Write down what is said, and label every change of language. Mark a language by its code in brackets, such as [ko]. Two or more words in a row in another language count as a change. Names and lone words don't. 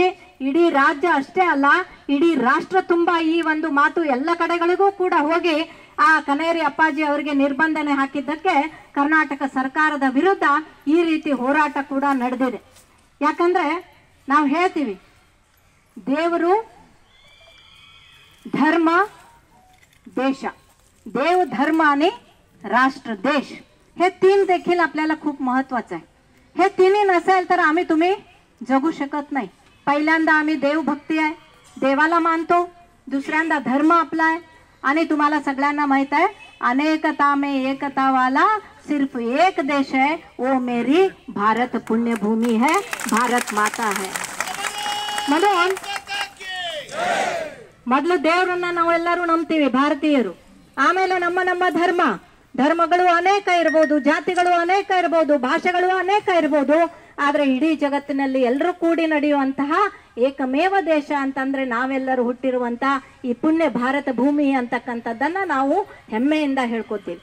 [kn] ಇಡೀ ರಾಜ್ಯ ಅಷ್ಟೇ ಅಲ್ಲ, ಇಡೀ ರಾಷ್ಟ್ರ ತುಂಬ ಈ ಒಂದು ಮಾತು ಎಲ್ಲ ಕಡೆಗಳಿಗೂ ಕೂಡ ಹೋಗಿ ಆ ಕನೇರಿ ಅಪ್ಪಾಜಿ ಅವರಿಗೆ ನಿರ್ಬಂಧನೆ ಹಾಕಿದ್ದಕ್ಕೆ ಕರ್ನಾಟಕ ಸರ್ಕಾರದ ವಿರುದ್ಧ ಈ ರೀತಿ ಹೋರಾಟ ಕೂಡ ನಡೆದಿದೆ. ಯಾಕಂದ್ರೆ ನಾವು ಹೇಳ್ತೀವಿ ದೇವರು, [mr] धर्म, देश, देव, धर्म आणि राष्ट्र, देश हे तीन देखील आपल्याला खूप महत्त्वाचं आहे. हे तिन्ही नसेल तर आम्ही तुम्ही जगू शकत नाही. पहिल्यांदा आम्ही देवभक्ती आहे, देवाला मानतो. दुसऱ्यांदा धर्म आपला आहे आणि तुम्हाला सगळ्यांना माहित आहे [hi] अनेकता में एकता वाला सिर्फ एक देश है, वो मेरी भारत पुण्यभूमि है, भारत माता है. [kn] म्हणून ಮೊದಲು ದೇವರನ್ನ ನಾವೆಲ್ಲರೂ ನಂಬ್ತೀವಿ ಭಾರತೀಯರು. ಆಮೇಲೆ ನಮ್ಮ ಧರ್ಮಗಳು ಅನೇಕ ಇರಬಹುದು, ಜಾತಿಗಳು ಅನೇಕ ಇರಬಹುದು, ಭಾಷೆಗಳು ಅನೇಕ ಇರಬಹುದು. ಆದ್ರೆ ಇಡೀ ಜಗತ್ತಿನಲ್ಲಿ ಎಲ್ಲರೂ ಕೂಡಿ ನಡೆಯುವಂತಹ ಏಕಮೇವ ದೇಶ ಅಂತಂದ್ರೆ ನಾವೆಲ್ಲರೂ ಹುಟ್ಟಿರುವಂತ ಈ ಪುಣ್ಯ ಭಾರತ ಭೂಮಿ ಅಂತಕ್ಕಂಥದ್ದನ್ನ ನಾವು ಹೆಮ್ಮೆಯಿಂದ ಹೇಳ್ಕೊತೀವಿ.